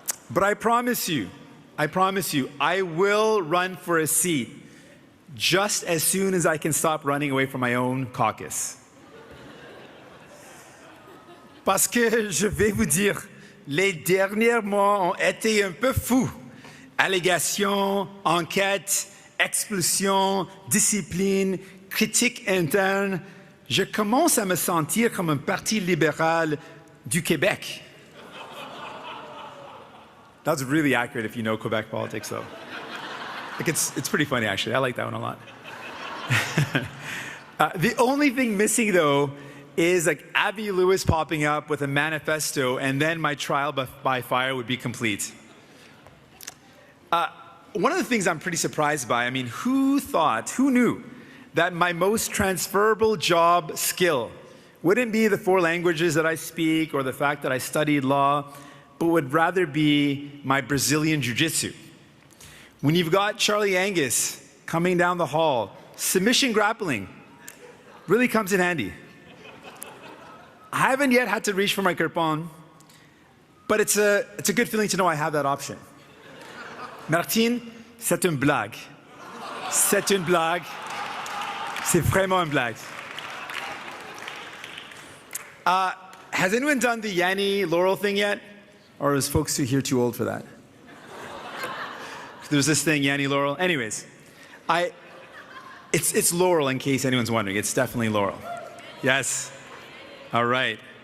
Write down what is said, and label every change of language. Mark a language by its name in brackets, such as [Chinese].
[English] But I promise you, I will run for a seat just as soon as I can stop running away from my own caucus. [French] Parce que je vais vous dire, les derniers mois ont été un peu fous. Allégations, enquêtes, expulsions, discipline, critiques internes. Je commence à me sentir comme un parti libéral du Québec. [English] That's really accurate if you know Quebec politics, though. Like it's pretty funny, actually. I like that one a lot. The only thing missing, though, is like Abby Lewis popping up with a manifesto, and then my trial by fire would be complete. One of the things I'm pretty surprised by, I mean, who knew that my most transferable job skill wouldn't be the 4 languages that I speak or the fact that I studied law, but would rather be my Brazilian jiu-jitsu. When you've got Charlie Angus coming down the hall, submission grappling really comes in handy. I haven't yet had to reach for my kirpan, but it's a good feeling to know I have that option. [French] Martine, c'est une blague. C'est une blague. C'est vraiment une blague. [English] Has anyone done the Yanni Laurel thing yet? Or is folks here too old for that? There's this thing, Yanni Laurel. Anyways, it's Laurel in case anyone's wondering. It's definitely Laurel. Yes. All right.